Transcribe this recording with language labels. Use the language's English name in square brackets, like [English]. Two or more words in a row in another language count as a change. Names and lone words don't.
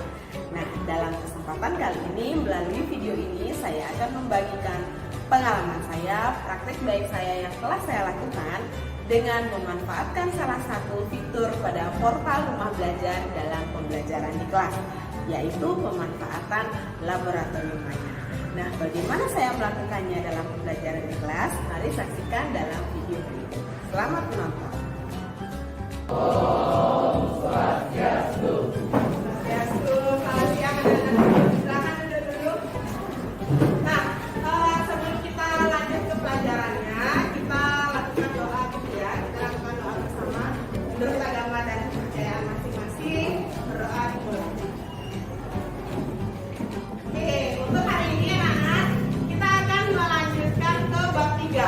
[Indonesian] Nah, dalam kesempatan kali ini, melalui video ini, saya akan membagikan pengalaman saya, praktek baik saya yang telah saya lakukan dengan memanfaatkan salah satu fitur pada portal rumah belajar dalam pembelajaran di kelas, yaitu pemanfaatan laboratorium maya. Nah, bagaimana saya melakukannya dalam pembelajaran di kelas? Mari saksikan dalam video berikut. Selamat menonton. [Sanskrit] Om Swastiastu. [Indonesian] Swastiastu. Selamat siang anak-anak. Silakan duduk dulu. Nah, sebelum kita lanjut ke pelajarannya, kita lakukan doa gitu ya. Kita lakukan doa bersama menurut agama dan kepercayaan masing-masing. Berdoa dimulai. Oke, untuk hari ini anak-anak, kita akan melanjutkan ke bab 3.